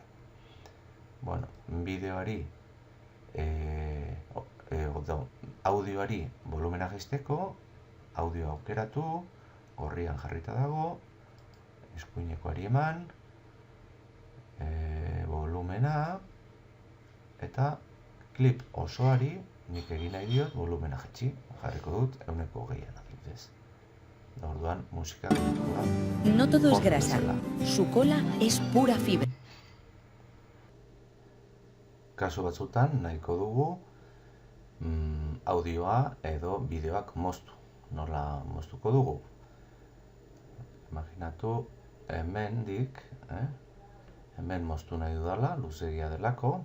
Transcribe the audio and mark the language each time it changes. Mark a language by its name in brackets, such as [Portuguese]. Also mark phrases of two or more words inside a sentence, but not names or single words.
[Basque] Bueno, bideoari, audioari volumena jaisteko, audio aukeratu, gorrian jarrita dago, eskuinekoari eman, volumena, eta klip osoari nik egin nahi diot volumena jaitsi, jarriko dut 120 adibidez. Orduan musika gutikoa. [Spanish] No todo es grasa, su cola es pura fibra. [Basque] Kasu batzutan nahiko dugu audioa edo bideoak moztu. Nola moztuko dugu? Imaginatu hemendik, hemen moztu nahi dudala, luzegia delako.